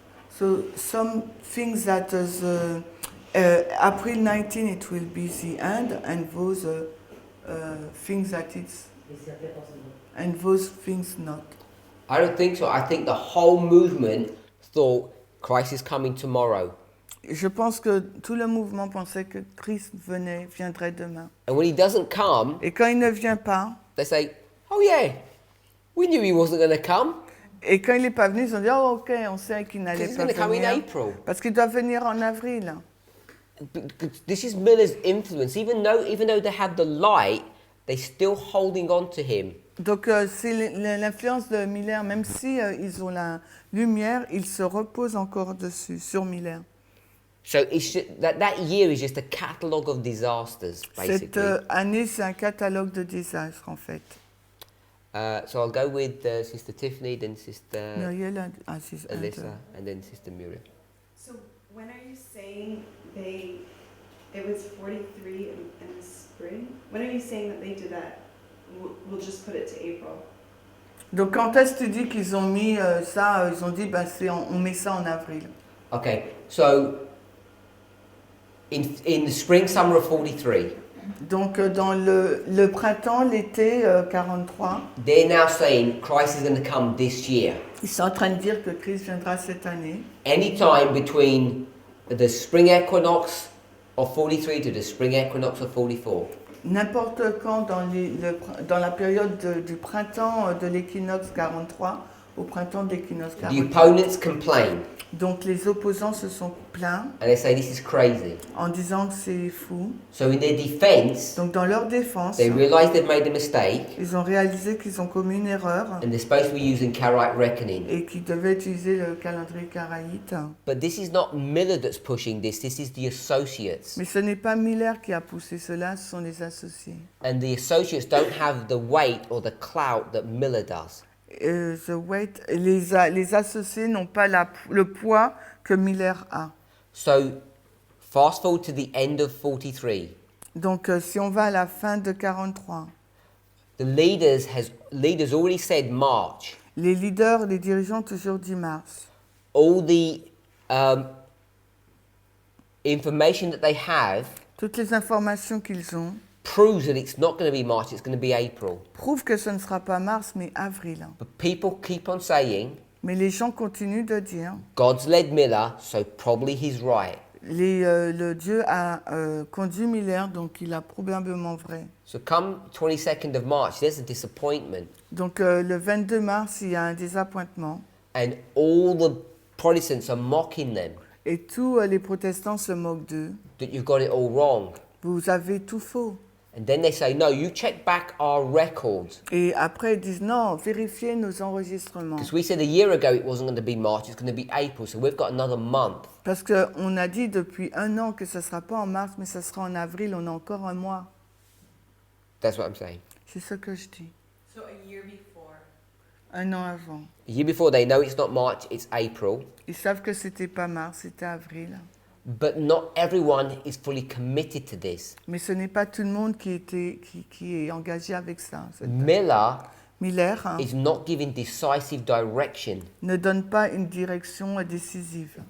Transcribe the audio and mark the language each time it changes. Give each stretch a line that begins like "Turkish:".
English: So some things that is April 19 it will be the end, and those things that it's and those things not. I don't think so. I think the whole movement thought Christ is coming tomorrow.
French: Je pense que tout le mouvement pensait que Christ viendrait demain.
English: And when he doesn't come,
French: Et quand il ne vient pas,
English: they say, oh yeah, we knew he wasn't going to come.
French: et quand il n'est pas venu, ils ont dit oh ok, on sait qu'il
English: Because
French: n'allait
English: he's
French: pas
English: going to come in
French: venir
English: April.
French: parce qu'il doit venir en avril.
English: This is Miller's influence. Even though they have the light, they're still holding on to him.
French: Donc c'est l'influence de Miller, même si ils ont la lumière, ils se reposent encore dessus, sur Miller.
English: So it's that year is just a catalogue of disasters,
French: Cette
English: basically.
French: année, c'est un catalogue de désastres en fait.
English: So I'll go with Sister Tiffany, then Sister
French: Muriel a assisté.
English: Alyssa, and then Sister Muriel. So when are you saying it was 43 in the spring? When are you saying that they did that? We'll just put it to April.
French: Donc quand est-ce que tu dis qu'ils ont mis ça, ils ont dit ben, on met ça en avril.
English: Okay, so in the spring, summer of 43,
French: Donc dans le printemps, l'été 43,
English: they're now saying Christ is going to come this year.
French: ils sont en train de dire que Christ viendra cette année.
English: Anytime between the spring equinox of 43 to the spring equinox of 44.
French: N'importe quand dans la période du printemps de l'équinoxe 43 au printemps de l'équinoxe
English: The
French: 44.
English: opponents complain
French: Donc les opposants se sont plaints
English: and they say this is crazy.
French: en disant que c'est fou.
English: So in their defense,
French: Donc dans leur défense,
English: they realize they've made a mistake
French: ils ont réalisé qu'ils ont commis une erreur
English: and they're supposed to be using Karaite reckoning.
French: et qu'ils devaient utiliser le calendrier karaïte.
English: But this is not Miller that's pushing this, this is the associates.
French: Mais ce n'est pas Miller qui a poussé cela, ce sont les associés.
English: And the associates don't have the weight or the clout that Miller does.
French: Les associés n'ont pas le poids que Miller a.
English: So fast forward to the end of 43.
French: Donc si on va à la fin de 43,
English: The leaders already said March.
French: les leaders, les dirigeants ont toujours dit mars.
English: All the information that they have
French: Toutes les informations qu'ils ont
English: proves that it's not going to be March, it's going to be April.
French: prouvent que ce ne sera pas mars mais avril.
English: But people keep on saying,
French: Mais les gens continuent de dire,
English: God's led Miller, so probably he's right.
French: le Dieu a conduit Miller, donc il a probablement vrai.
English: So come 22nd of March, there's a disappointment.
French: Donc le 22 mars, il y a un désappointement
English: And all the Protestants are mocking them,
French: et tous les protestants se moquent d'eux.
English: that you've got it all wrong.
French: Vous avez tout faux.
English: And then they say, no, you check back our records.
French: Et après, ils disent non, vérifiez nos enregistrements.
English: Because we said a year ago it wasn't going to be March, it's going to be April, so we've got another month.
French: Parce qu'on a dit depuis un an que ça ne sera pas en mars, mais ça sera en avril, on a encore un mois.
English: That's what I'm saying.
French: C'est ce que je dis.
English: So a year before.
French: Un an avant.
English: A year before, they know it's not March, it's April.
French: Ils savent que c'était pas mars, c'était avril.
English: But not everyone is fully committed to this.
French: Mais ce n'est pas tout le monde qui est engagé avec ça.
English: Miller
French: Miller
English: is not giving decisive direction.
French: ne donne pas une direction décisive.